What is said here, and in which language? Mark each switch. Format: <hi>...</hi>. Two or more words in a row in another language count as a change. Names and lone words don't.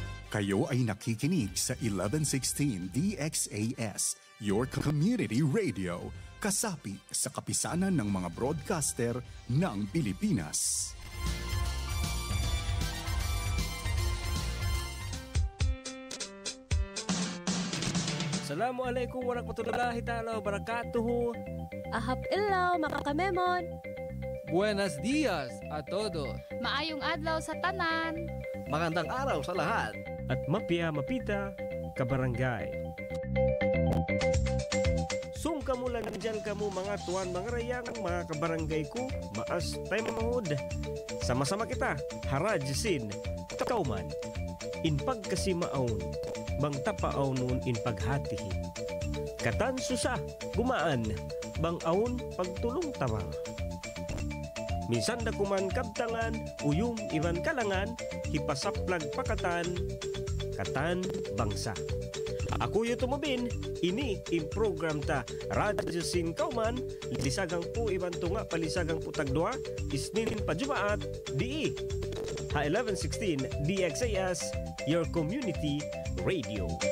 <tl>Kayo ay nakikinig sa 1116 DXAS,</tl> <en>your community radio,</en> <tl>kasapi sa kapisanan ng mga broadcaster ng Pilipinas.</tl> <ar>السلام عليكم ورحمة الله تعالى وبركاته.</ar> <tsg>Ahap ilaw, makakamemon.</tsg> <es>Buenos dias a todos.</es> <ceb>Maayong adlaw sa tanan.</ceb> <tl>Magandang araw sa lahat.</tl> <tsg>At mapya mapita, kabarangay. Sungka mo lang dyan ka mo mga tuwan, mga rayang, mga kabarangay ko, maas tayo mamahod. Sama-sama kita, harajsin, takauman, in pagkasimaon, bang tapaaw nun in paghatihi. Katan susa, gumaan, bang aon pagtulong tama. Minsan da kuman kabtangan, uyum iban kalangan, hipasaplag pakatan, katan bangsa. Ako yu tumubin, ini in program ta Radyo Sin Kauman, lisagang po iban tunga palisagang po tagdua, isninin pa Jumaat, di ha 1116 DXAS,</tsg> <en>your community radio.</en>